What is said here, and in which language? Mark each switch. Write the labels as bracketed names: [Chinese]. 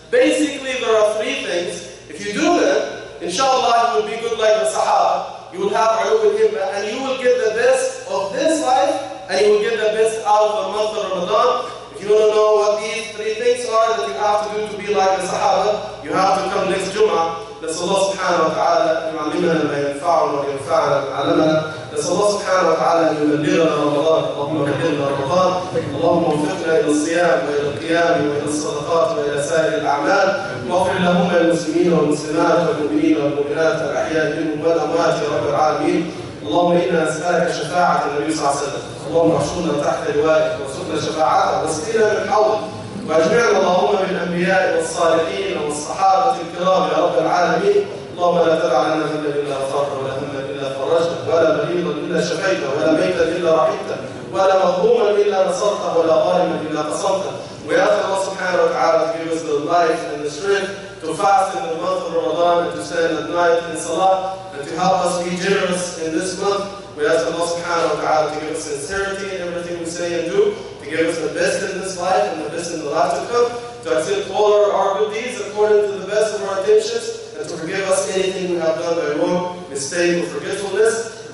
[English] Basically, there are three things. If you do them, inshallah, you will be good like the Sahaba. You will have ulu and himma, and you will get the best of this life, and you will get the best out of the month of Ramadan. If you want to know what these three things are that you have to do to be like the Sahaba, you have to come next Jum'ah. [Arabic] نسأل الله سبحانه وتعالى أن يعلمنا ما ينفعنا وينفعنا بما علمنا. نسأل الله سبحانه وتعالى أن يبلغنا رمضان. اللهم بلغنا رمضان. اللهم وفقنا إلى الصيام وإلى القيام وإلى الصدقات وإلى سائر الأعمال. واغفر اللهم للمسلمين والمسلمات والمؤمنين والمؤمنات الأحياء منهم والأموات يا رب العالمين. اللهم إنا نسألك شفاعة النبي صلى الله عليه وسلم. اللهم احشرنا تحت لوائك وارزقنا شفاعته واسقنا من حوضك. واجمعنا اللهم بالانبياء والصالحين والصحابه الكرام يا رب العالمين. اللهم لا تدع لنا ذنبا الا غفرته ولا هما الا فرجته ولا مريضا الا شفيته ولا ميتا الا رحمته ولا مظلوما الا نصرته ولا ظالما الا قصمته. [English] We ask Allah subhanahu wa ta'ala to give us the life and the strength to fast in the month of Ramadan and to stand at night in Salah and to help us be generous in this month. We ask Allah subhanahu wa ta'ala to give us sincerity in everything we say and do, to give us the best in this life and the best in the life to come, to accept all our good deeds according to the best of our intentions, and to forgive us anything we have done by wrong, mistake, or forgetfulness.